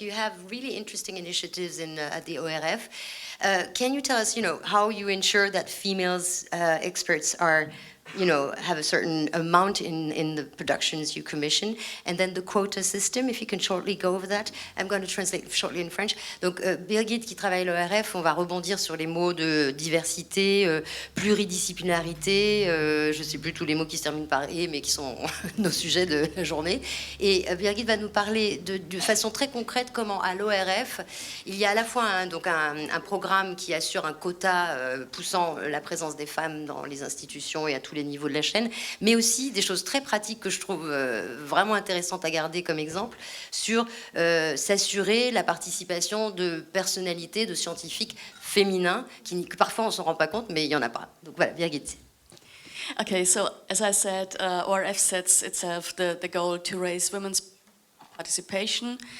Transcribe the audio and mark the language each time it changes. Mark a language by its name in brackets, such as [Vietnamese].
[English] You have really interesting initiatives at the ORF. Can you tell us, how you ensure that females experts are have a certain amount in the productions you commission, and then the quota system, if you can shortly go over that. I'm going to translate shortly in French. [French] Donc, Birgit, qui travaille à l'ORF, on va rebondir sur les mots de diversité, pluridisciplinarité, je ne sais plus tous les mots qui se terminent par « et », mais qui sont nos sujets de la journée. Et Birgit va nous parler de façon très concrète comment, à l'ORF, il y a à la fois un programme qui assure un quota poussant la présence des femmes dans les institutions et à tous les niveaux de la chaîne, mais aussi des choses très pratiques que je trouve vraiment intéressantes à garder comme exemple sur s'assurer la participation de personnalités, de scientifiques féminins, que parfois on ne s'en rend pas compte, mais il n'y en a pas. Donc voilà, Birgit. [English] Okay, so as I said, ORF sets itself the goal to raise women's participation.